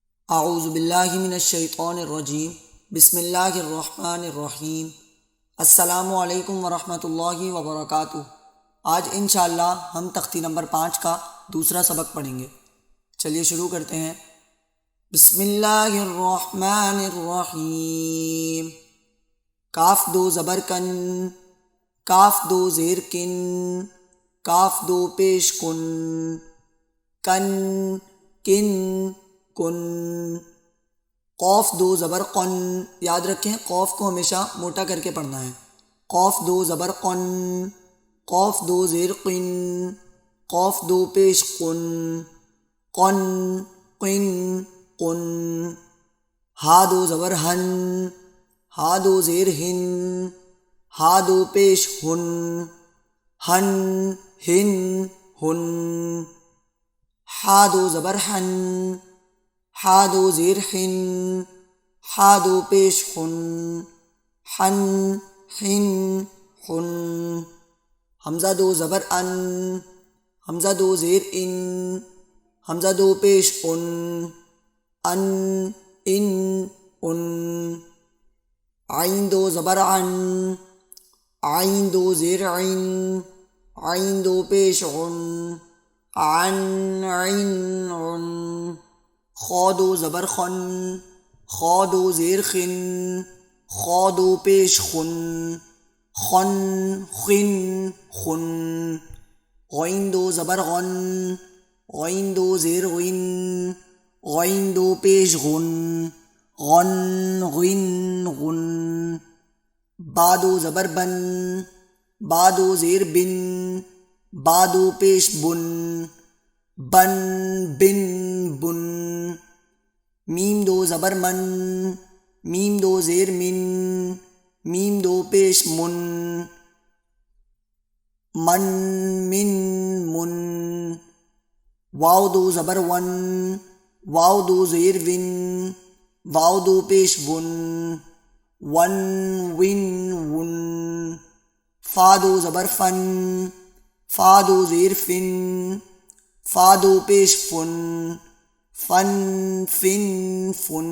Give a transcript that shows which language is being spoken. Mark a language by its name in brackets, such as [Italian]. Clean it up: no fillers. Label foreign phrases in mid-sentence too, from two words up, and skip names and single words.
[Arabic] اعوذ باللہ من الشیطان الرجیم بسم اللہ الرحمن الرحیم السلام علیکم ورحمۃ اللہ وبرکاتہ۔ [Urdu] آج انشاءاللہ ہم تختی نمبر 5 کا دوسرا سبق پڑھیں گے۔ چلیے شروع کرتے ہیں۔ [Arabic] بسم اللہ الرحمن الرحیم۔ [Urdu] کاف دو زبر کن، کاف دو زیر کن، کاف دو پیش کن، کن کن کن۔ قوف دو زبر قن، یاد رکھیں قوف کو ہمیشہ موٹا کر کے پڑھنا ہے۔ قوف دو زبر قن، قوف دو زیر قن، قوف دو پیش قن، قن قن قن۔ ہا دو زبر ہن، ہا دو زیر ہن، ہا دو پیش ہن، ہن ہن ہن۔ ہا دو زبر ہن، ہا دو زیر ہن، ہا دو پیش ہن، ہن ہن ہن۔ حمزہ دو زبر ان، حمزہ دو زیر ان، حمزہ دو پیش ان، ان ان ان۔ عین دو زبر عن، عین دو زیر عین، عین دو پیش عن، عن عن عن۔ خا دو زبر خن، خا دو زیر خن، خا دو پیش خن، خن خن خن۔ غین دو زبر غن، غین دو زیر غن، غین دو پیش غن، غن غن غن۔ با دو زبر بن، با دو زیر بن، با دو پیش بن، بن بن بن۔ میم دو زبر من، میم دو زیر من، میم دو پیش من، من من من۔ واو دو زبر ون، واو دو زیر ون، واو دو پیش ون، ون ون ون۔ فا دو زبر فن، فا دو زیر فن، فا دو پیش فن، فن فن فن۔